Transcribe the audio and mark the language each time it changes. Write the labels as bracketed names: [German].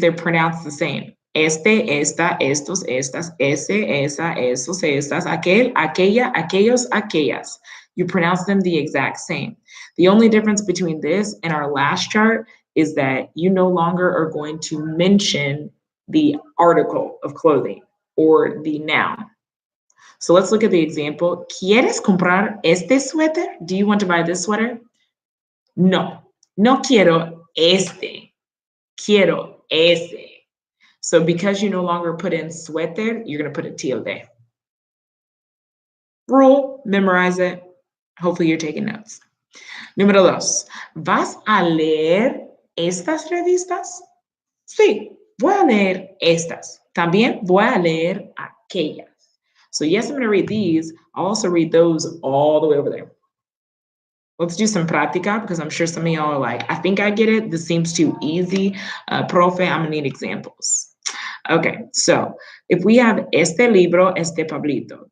[English] They're pronounced the same. [Spanish] Este, esta, estos, estas, ese, esa, esos, estas, aquel, aquella, aquellos, aquellas. [English] You pronounce them the exact same. The only difference between this and our last chart is that you no longer are going to mention the article of clothing or the noun. So let's look at the example. [Spanish] ¿Quieres comprar este suéter? [English] Do you want to buy this sweater? [Spanish] No, no quiero este, quiero ese. [English] So because you no longer put in suéter, you're going to put a tilde. Rule, memorize it. Hopefully you're taking notes. [Spanish] Número dos, ¿vas a leer estas revistas? Sí, voy a leer estas. También voy a leer aquellas. [English] So yes, I'm going to read these. I'll also read those all the way over there. Let's do some práctica because I'm sure some of y'all are like, I think I get it. This seems too easy. Profe, I'm gonna need examples. Okay, so if we have [Spanish] este libro, este Pablito.